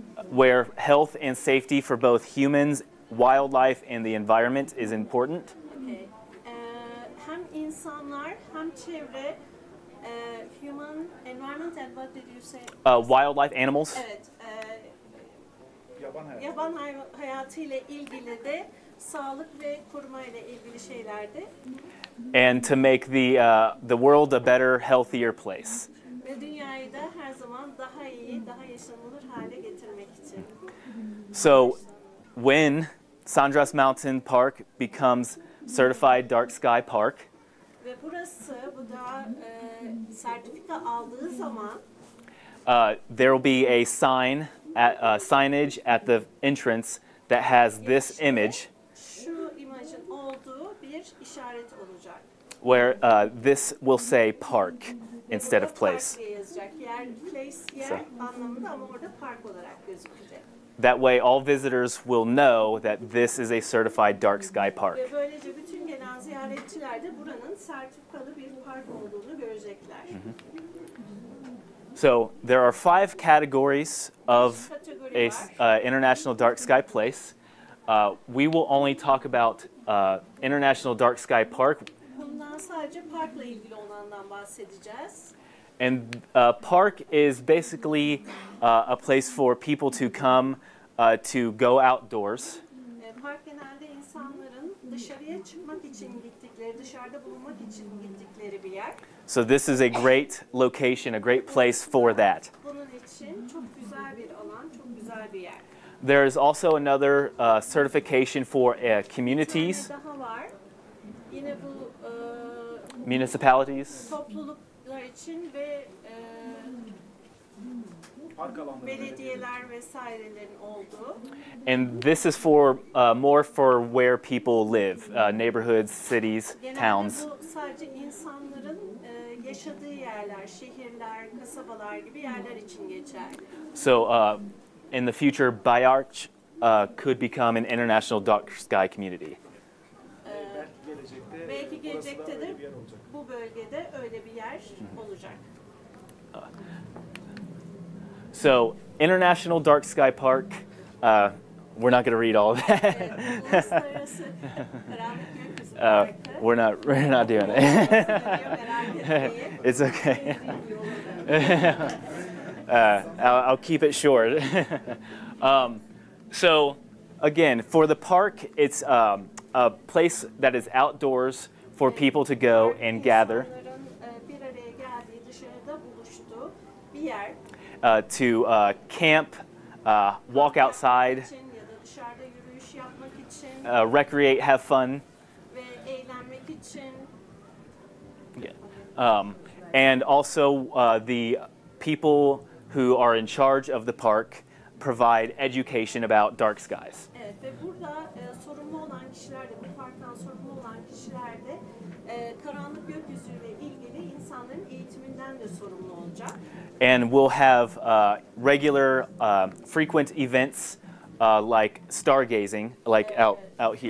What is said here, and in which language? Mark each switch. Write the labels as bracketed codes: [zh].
[en] Where health and safety for both humans, wildlife, and the environment is important. Okay. [tr] Hem insanlar hem çevre, [en] human, environment and what did you say? Wildlife, animals. [tr] Evet. Yaban hayatıyla ilgili de sağlık ve koruma ile ilgili şeylerde. [en] And to make the world a better, healthier place. [tr] Ve dünyayı da her zaman daha iyi, daha yaşanılır hale getirmek için. [en] So when Sandras Mountain Park becomes certified dark sky park, [tr] Ve burası bu da sertifika aldığı zaman [en] there will be a signage at the entrance that has this image, [tr] şu imajın olduğu bir işaret olacak. [en] where this will say park instead of place. [tr] Park diye yazacak. Yer anlamında ama orada park olarak gözükecek. [en] That way all visitors will know that this is a certified dark sky park. [tr] Ve böylece bütün gelen ziyaretçiler de buranın sertifikalı bir park olduğunu görecekler. [en] So there are 5 categories of a international dark sky place. We will only talk about International Dark Sky Park. [tr] Bundan sadece parkla ilgili olandan bahsedeceğiz. [en] And park is basically a place for people to come to go outdoors. [tr] Park genelde insanların dışarıya çıkmak için gittikleri, dışarıda bulunmak için gittikleri bir yer. [en] So this is a great location, a great place for that. [tr] Bunun için çok güzel bir alan, çok güzel bir yer. [en] There is also another certification for communities, [tr] Bir tane daha var. Yine bu [en] municipalities. [tr] topluluklar için ve belediyeler vesairelerin olduğu. [en] And this is for more for where people live, neighborhoods, cities, towns. [tr] Genelde bu sadece insanların yaşadığı yerler, şehirler, kasabalar gibi yerler için geçerli. [en] So in the future, Beyağaç could become an international dark sky community. [tr] Belki gelecekte de bu bölgede öyle bir yer olacak. [en] So International Dark Sky Park, we're not going to read all of that. [tr] Uluslararası Karanlık Gökyüzü Parkı. [en] We're not doing it. It's okay. I'll keep it short. So again, for the park, it's a place that is outdoors for people to go and gather. [tr] İnsanların bir araya geldiği, dışarıda buluştuğu bir yer. [en] To camp, walk outside, [tr] için ya da dışarıda yürüyüş yapmak için [en] recreate, have fun. [tr] ve eğlenmek için. [en] And also the people who are in charge of the park provide education about dark skies. [tr] Evet ve burada sorumlu olan kişiler de, bu parktan sorumlu olan kişiler de karanlık gökyüzüyle ilgili insanların eğitiminden de sorumlu olacak. [en] And we'll have regular, frequent events like stargazing, like out here.